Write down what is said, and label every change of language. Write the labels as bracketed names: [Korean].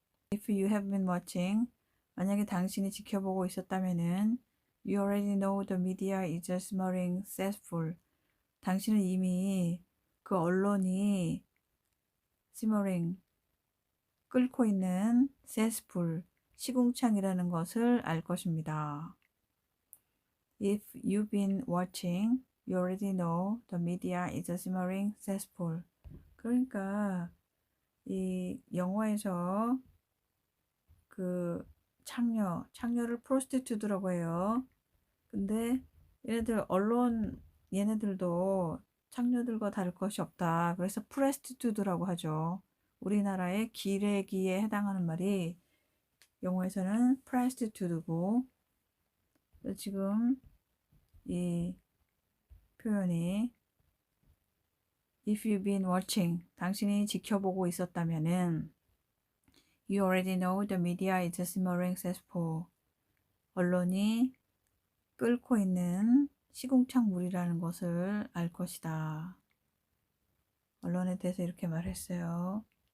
[English] If you have been watching, [Korean] 만약에 당신이 지켜보고 있었다면은 [English] You already know the media is simmering cesspool. [Korean] 당신은 이미 그 언론이 [English] simmering [Korean] 끓고 있는 [English] cesspool [Korean] 시궁창이라는 것을 알 것입니다. [English] If you've been watching, you already know the media is a simmering cesspool. [Korean] 그러니까 이 영화에서 그 창녀를 프로스티튜트라고 해요. 근데 얘네들도 창녀들과 다를 것이 없다. 그래서 프레스티튜드라고 하죠. 우리나라의 기레기에 해당하는 말이 영어에서는 프레스티튜드고, 지금 이 표현이 [English] If you've been watching, [Korean] 당신이 지켜보고 있었다면은 [English] You already know the media is a simmering cesspool. [Korean] 언론이 끓고 있는 시궁창 물이라는 것을 알 것이다. 언론에 대해서 이렇게 말했어요.